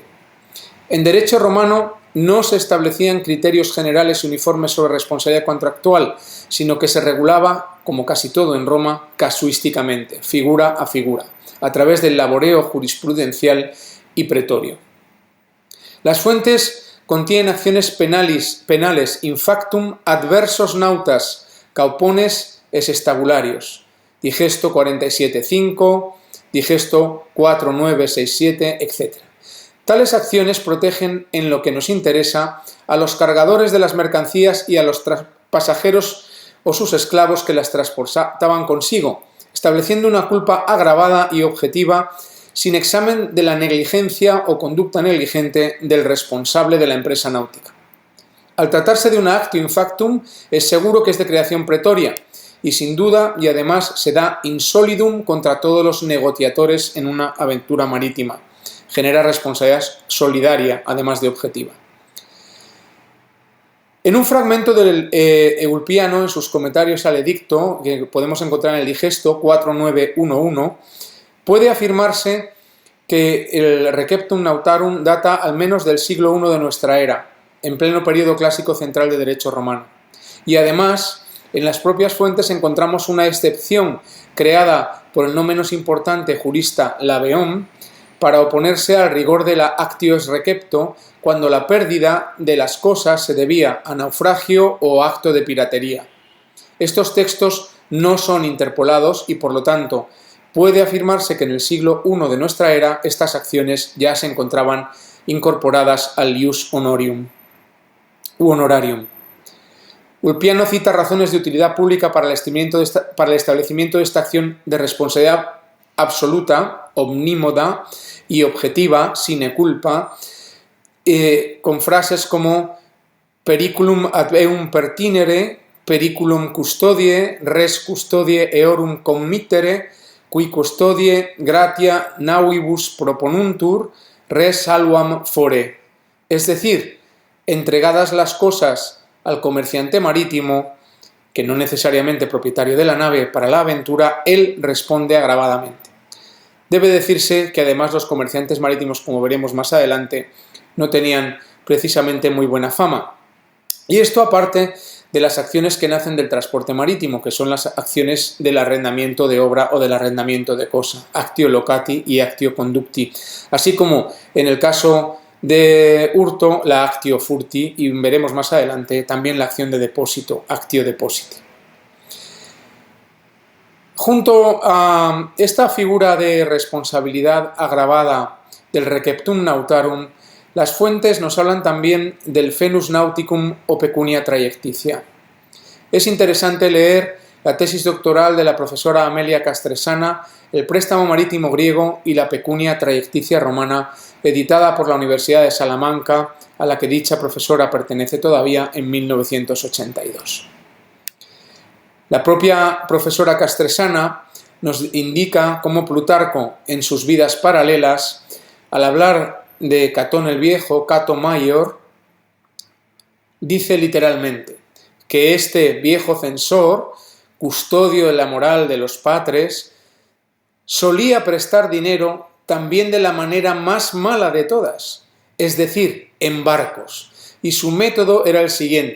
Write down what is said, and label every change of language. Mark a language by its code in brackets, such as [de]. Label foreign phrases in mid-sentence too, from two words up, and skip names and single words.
[es] En derecho romano no se establecían criterios generales y uniformes sobre responsabilidad contractual, sino que se regulaba, como casi todo en Roma, casuísticamente, figura a figura, a través del laboreo jurisprudencial y pretorio. Las fuentes contienen acciones penales [la] in factum adversos nautas, [es] caupones es estabularios, digesto 47.5, digesto 4.967, etc. Tales acciones protegen en lo que nos interesa a los cargadores de las mercancías y a los pasajeros o sus esclavos que las transportaban consigo, estableciendo una culpa agravada y objetiva sin examen de la negligencia o conducta negligente del responsable de la empresa náutica. Al tratarse de una [la] actio in factum, [es] es seguro que es de creación pretoria y sin duda y además se da insolidum contra todos los negociatores en una aventura marítima. Genera responsabilidad solidaria, además de objetiva. En un fragmento del Eulpiano, en sus comentarios al edicto, que podemos encontrar en el digesto 4911, puede afirmarse que el [la] Receptum Nautarum [es] data al menos del siglo I de nuestra era, en pleno periodo clásico central de derecho romano. Y además, en las propias fuentes encontramos una excepción creada por el no menos importante jurista Laveón para oponerse al rigor de la [la] actio recepto [es] cuando la pérdida de las cosas se debía a naufragio o acto de piratería. Estos textos no son interpolados y, por lo tanto, puede afirmarse que en el siglo I de nuestra era estas acciones ya se encontraban incorporadas al [la] ius honorarium. [es] Ulpiano cita razones de utilidad pública para el establecimiento de esta acción de responsabilidad absoluta, omnímoda y objetiva, [la] sine culpa, [es] con frases como [la] periculum ad eum pertinere, periculum custodie, res custodie eorum committere, qui custodie gratia nauibus proponuntur, res salvam fore. [es] Es decir, entregadas las cosas al comerciante marítimo, que no necesariamente propietario de la nave para la aventura, él responde agravadamente. Debe decirse que además los comerciantes marítimos, como veremos más adelante, no tenían precisamente muy buena fama. Y esto aparte de las acciones que nacen del transporte marítimo, que son las acciones del arrendamiento de obra o del arrendamiento de cosa, [la] actio locati y actio conducti, [es] así como en el caso de hurto, la [la] actio furti, [es] y veremos más adelante también la acción de depósito, [la] actio depositi. [es] Junto a esta figura de responsabilidad agravada del [la] Receptum Nautarum, [es] las fuentes nos hablan también del [la] Fenus Nauticum [es] o [la] pecunia traiecticia. [es] Es interesante leer la tesis doctoral de la profesora Amelia Castresana, El préstamo marítimo griego y la pecunia traiecticia romana, editada por la Universidad de Salamanca, a la que dicha profesora pertenece todavía, en 1982. La propia profesora Castresana nos indica cómo Plutarco, en sus vidas paralelas, al hablar de Catón el Viejo, Cato Maior, dice literalmente que este viejo censor, custodio de la moral de los patres, solía prestar dinero también de la manera más mala de todas, es decir, en barcos, y su método era el siguiente.